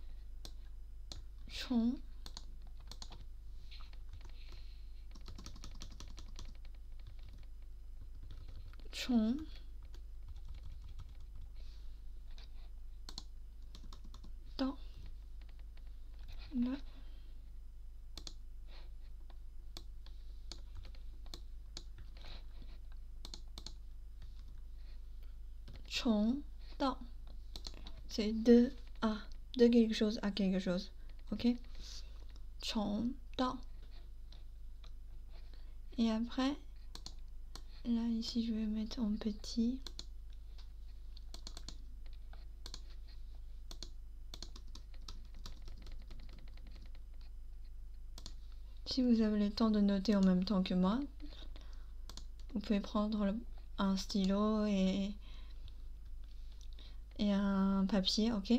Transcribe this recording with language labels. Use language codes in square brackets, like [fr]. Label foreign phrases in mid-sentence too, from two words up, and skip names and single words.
[zh] 从 到 là. [fr] 从到 c'est de à, de quelque chose à quelque chose. [zh] Ok? 从到. [fr] Et après, là ici je vais mettre en petit. Si vous avez le temps de noter en même temps que moi, vous pouvez prendre un stylo et un papier, ok?